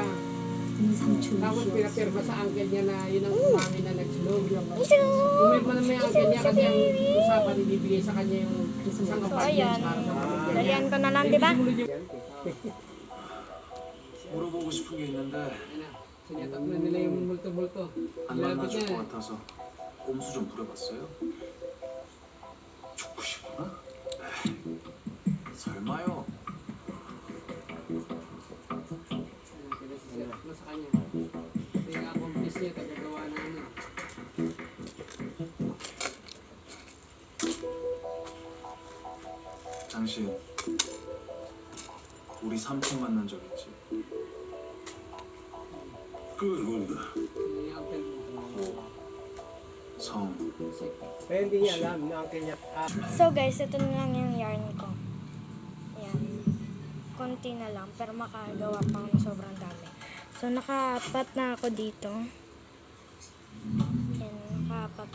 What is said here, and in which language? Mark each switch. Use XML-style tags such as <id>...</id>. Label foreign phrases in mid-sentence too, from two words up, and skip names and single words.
<tl>Tapos pinapirma sa uncle niya na yun ang mami na nagsunog. Pumirma naman yung uncle niya kasi ang usapan ibibigay sa kanya yung isang apartment para sa pamilya. Dalian ko na lang, di ba?</tl> <ko>물어보고 싶은 게 있는데</ko> <tl>Sinyatak na nila yung multo-multo.</tl> <ko>안 만나줄 것 같아서 꼼수 좀 부려봤어요. 죽고 싶구나? 에이, 설마요.</ko> <tl>Sa kanya. Kaya accomplice niya, tagagawa na ano.</tl> <ko>당신 우리 삼촌 만난 적 있지? 그건 모른다.</ko> <tl>Yung uncle mo.</tl> <ko>성,</ko> <tl>Kaya hindi niya alam na uncle niya.</tl> <en>So guys,</en> <tl>ito na lang yung yarn ko. Ayan. Konti na lang, pero makagawa pa ako ng sobrang dami. So, nakaapat na ako dito. Ayan, nakaapat.</tl>